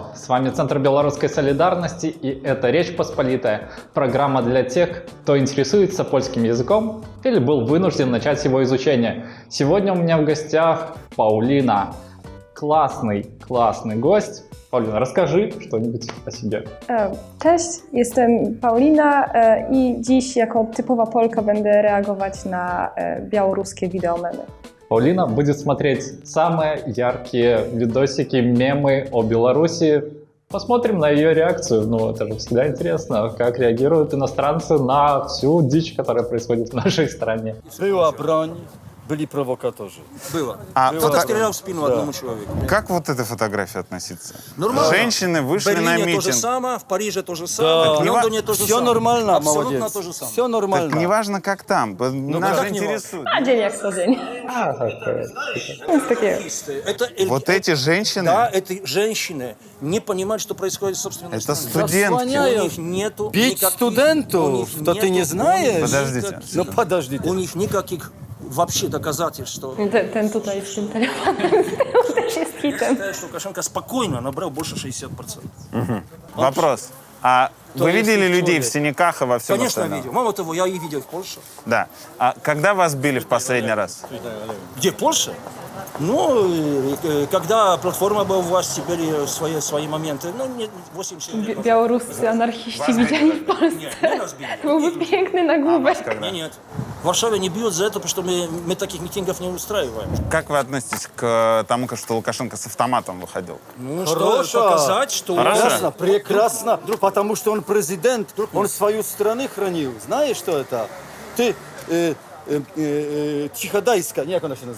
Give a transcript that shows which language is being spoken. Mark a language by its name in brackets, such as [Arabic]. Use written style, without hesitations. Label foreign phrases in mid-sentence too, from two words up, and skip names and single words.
[Russian] С вами Центр Белорусской солидарности, и это «Речь Посполитая», программа для тех, кто интересуется польским языком или был вынужден начать его изучение. Сегодня у меня в гостях Paulina. Классный гость. Paulina, расскажи что-нибудь о себе. [Polish] Cześć, jestem Paulina i dziś jako typowa Polka będę reagować na białoruskie wideomemy. [Russian] Paulina будет смотреть самые яркие видосики, мемы о Беларуси. Посмотрим на ее реакцию. Ну, это же всегда интересно, как реагируют иностранцы на всю дичь, которая происходит в нашей стране. [Polish] Była broń, byli prowokatorzy. [Russian] Было. Было. Кто-то стрелял в спину одному человеку. Как вот этой фотографии относиться? Нормально. Женщины В вышли на Берлине то же митинг. самое, в Париже то же самое, в Лондоне то же Все самое. нормально, Абсолютно молодец. то же самое. Все нормально. Так неважно, как там. Нас как же не интересует. [Polish] A dzień jak co dzień. Jest takie. [Russian] Вот эти женщины, Да, эти женщины не понимают, что происходит в собственной это стране. студентки. У них нету Бить никаких- у студентов, них то ты не нету- знаешь? Подождите. Ну подождите. У них никаких вообще доказательств, что [Polish] Ten tutaj z tym telefonem też jest hitem. [Russian] что Лукашенко спокойно набрал больше 60%. Вопрос. А То вы есть видели человек. людей в синяках и во всем Конечно, остальном? видел. Мало того, я их видел в Польше. Да. А когда вас били в последний раз? Где, в Польше? Ну, когда платформа была у власти, были свои моменты. Ну, 80 лет назад. [Polish] Białoruscy anarchiści widziani w Polsce. [Russian] Не, нас били. [Polish] Byłby piękny nagłówek. [Russian] Когда? Нет. В Варшаве не бьют за это, потому что мы таких митингов не устраиваем. Как вы относитесь к тому, что Лукашенко с автоматом выходил? Ну, Хорошо. что показать, что... Хорошо. Прекрасно, прекрасно. Потому что он президент, он свою страну хранил. Знаешь, что это? Ты Тиходайская, не, как она себя называется?